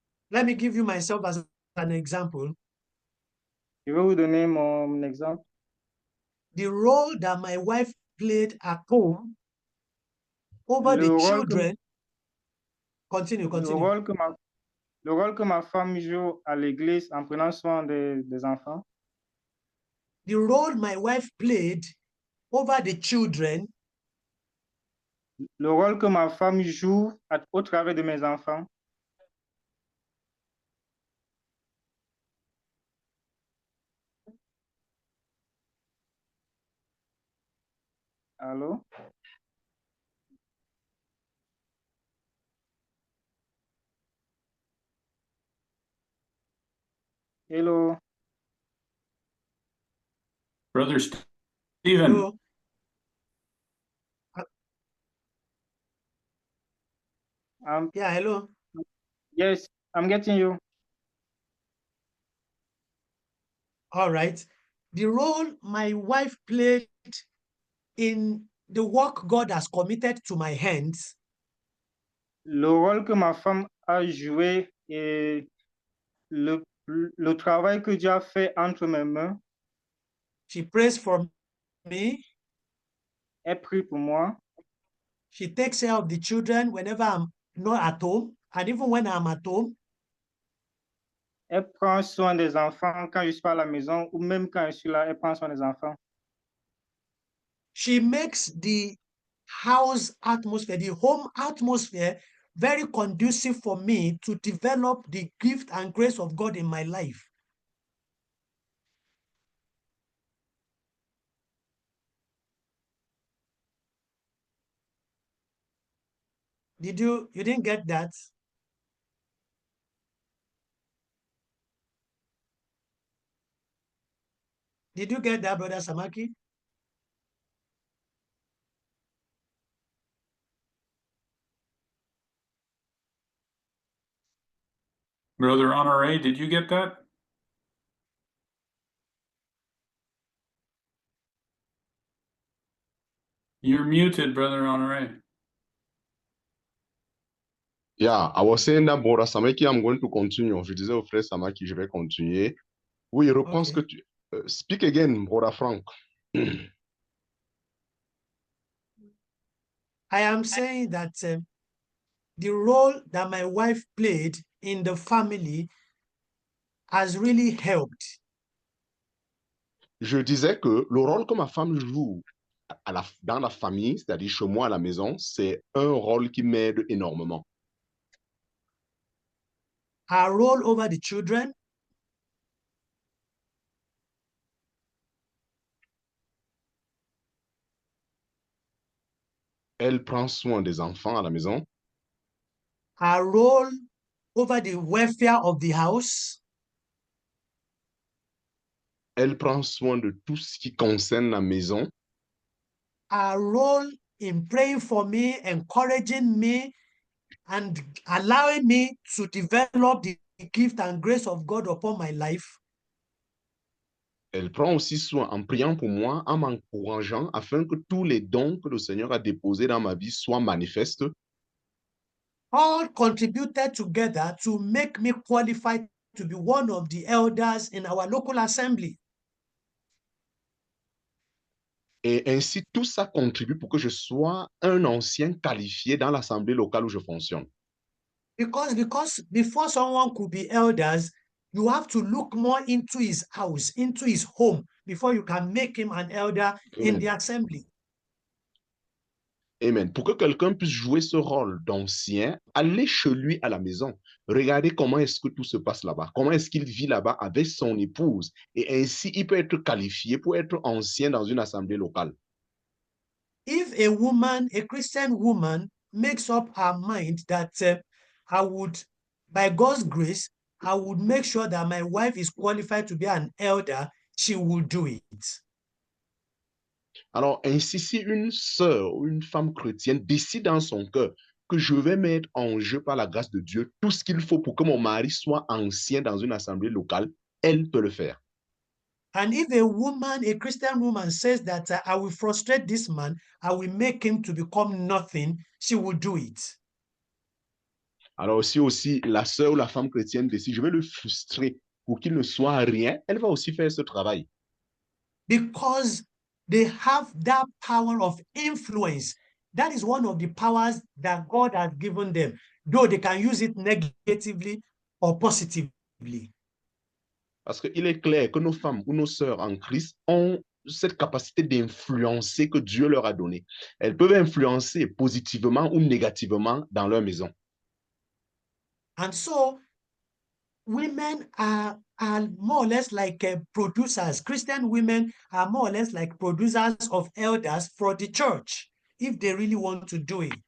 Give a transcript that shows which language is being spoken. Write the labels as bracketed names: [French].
[English] Let me give you myself as an example. [French] Je vais vous donner mon exemple. [English] The role that my wife played at home over [French] Le [English] the [French] rôle que- [English] children. Continue. [French] Le rôle que ma femme joue à l'église en prenant soin des enfants. [English] The role my wife played over the children [French] Le rôle que ma femme joue au travers de mes enfants. Allô? [English] Hello? Brother Stephen, Hello? Yeah, hello. Yes, I'm getting you. All right. The role my wife played in the work God has committed to my hands Le rôle que ma femme a joué et le travail que Dieu a fait entre mes mains she prays for me. est pris pour moi. She takes care of the children whenever I'm not at home. And even when I'm at home, Elle prend soin des enfants quand je suis pas à la maison ou même quand je suis là, elle prend soin des enfants. She makes the house atmosphere, the home atmosphere, very conducive for me to develop the gift and grace of God in my life. You didn't get that? Did you get that, Brother Samaki? Brother Honore, did you get that? You're muted, Brother Honore. Yeah, I was saying that, Brother Samaki, I'm going to continue. [French] Je disais au frère Samaki, je vais continuer. Oui, reprends ce que tu... [English] speak again, Brother Frank. I am saying that the role that my wife played in the family has really helped. [French] Je disais que le rôle que ma femme joue dans la famille, c'est-à-dire chez moi à la maison, c'est un rôle qui m'aide énormément. [English] Her role over the children, [French] Elle prend soin des enfants à la maison. [English] her role over the welfare of the house, [French] Elle prend soin de tout ce qui concerne la maison. [English] her role in praying for me, encouraging me, and allowing me to develop the gift and grace of God upon my life. [French] Elle prend aussi soin en priant pour moi, en m'encourageant afin que tous les dons que le Seigneur a déposés dans ma vie soient manifestes. [English] All contributed together to make me qualified to be one of the elders in our local assembly. [French] Et ainsi, tout ça contribue pour que je sois un ancien qualifié dans l'assemblée locale où je fonctionne. [English] Because before someone could be elders, you have to look more into his house, into his home, before you can make him an elder in the assembly. Amen. [French] Pour que quelqu'un puisse jouer ce rôle d'ancien, allez chez lui à la maison. Regardez comment est-ce que tout se passe là-bas. Comment est-ce qu'il vit là-bas avec son épouse. Et ainsi, il peut être qualifié pour être ancien dans une assemblée locale. [English] If a woman, a Christian woman, makes up her mind that I would, by God's grace, I would make sure that my wife is qualified to be an elder, she will do it. [French] Alors, ainsi, si une sœur ou une femme chrétienne décide dans son cœur que je vais mettre en jeu par la grâce de Dieu tout ce qu'il faut pour que mon mari soit ancien dans une assemblée locale, elle peut le faire. [English] And if a woman, a Christian woman, says that I will frustrate this man, I will make him to become nothing, she will do it. [French] Alors, si aussi la sœur ou la femme chrétienne décide, je vais le frustrer pour qu'il ne soit rien, elle va aussi faire ce travail. [English] Because they have that power of influence. That is one of the powers that God has given them, though they can use it negatively or positively. [French] Parce qu'il est clair que nos femmes ou nos sœurs en Christ ont cette capacité d'influencer que Dieu leur a donnée. Elles peuvent influencer positivement ou négativement dans leur maison. [English] And so women are more or less like producers. Christian women are more or less like producers of elders for the church, if they really want to do it.